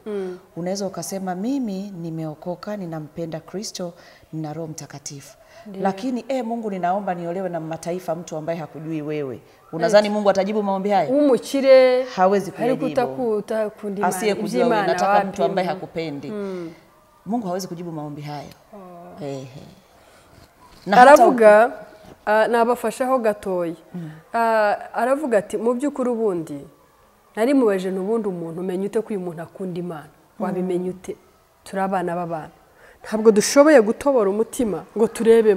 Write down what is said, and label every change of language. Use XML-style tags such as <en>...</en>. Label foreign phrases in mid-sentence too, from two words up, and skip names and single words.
<sw>Unaweza ukasema mimi nimeokoka, ninampenda Kristo, nina Roho Mtakatifu. Lakini Mungu ninaomba niolewe na mataifa, mtu ambaye hakujui wewe. Unadhani Mungu atajibu maombi haya? Umukire hawezi kujibu. Asiyekujua wewe, nataka mtu ambaye hakupendi. Mungu hawezi kujibu maombi hayo.</sw> <rw>Aravuga nabafashaho gatoyi. Aravuga ati mu by'ukuri ubundi nari mubaje n'ubundi umuntu umenye ute ko uyu muntu akunda Imana? Wabimenye ute? Turabana b'abana. Ntabwo dushoboye gutobora umutima ngo turebemo.</rw>